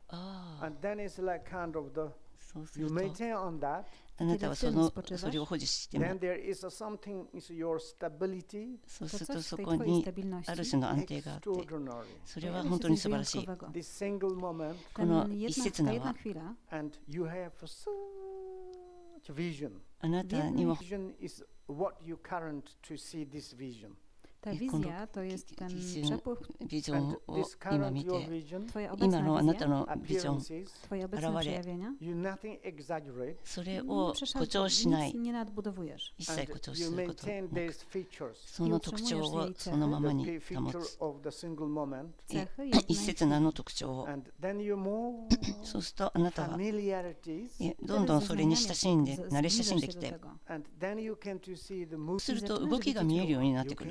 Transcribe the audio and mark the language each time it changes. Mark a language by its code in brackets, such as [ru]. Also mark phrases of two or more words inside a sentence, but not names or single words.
[ja] そうすると、あなたはそれを保持しても、そうするとそこにある種の安定があって、それは本当に素晴らしい。この一刹那は、あなたには [pl] Ta wizja to jest ten przepływ, [ja] ビジョンを今見て、今のあなたのビジョン、 [pl] Twoje obecne przejawienia, [ja] それを誇張しない、 [pl] nic nie nadbudowujesz. [ja] 一切誇張することなく、その特徴をそのままに保つ。一刹那の特徴を。そうするとあなたはどんどんそれに親しんで、慣れ親しんできて、そうすると動きが見えるようになってくる。